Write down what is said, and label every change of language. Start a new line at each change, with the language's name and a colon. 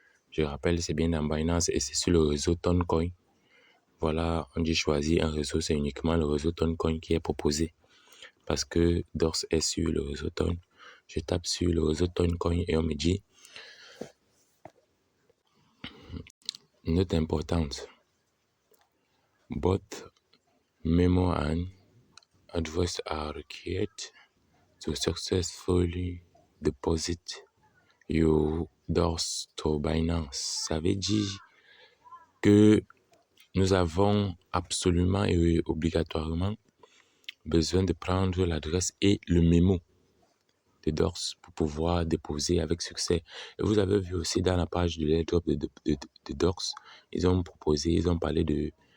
French: Je rappelle, c'est bien dans Binance et c'est sur le réseau Toncoin. Voilà, on dit choisir un réseau, c'est uniquement le réseau Toncoin qui est proposé. Parce que DORS est sur le réseau Ton. Je tape sur le réseau Toncoin et on me dit note importante.
English: Both memo and advice are required to successfully deposit your DORS to Binance.
French: Ça veut dire que nous avons absolument et obligatoirement besoin de prendre l'adresse et le mémo de DORS pour pouvoir déposer avec succès. Et vous avez vu aussi dans la page de l'airdrop de DORS, ils ont parlé de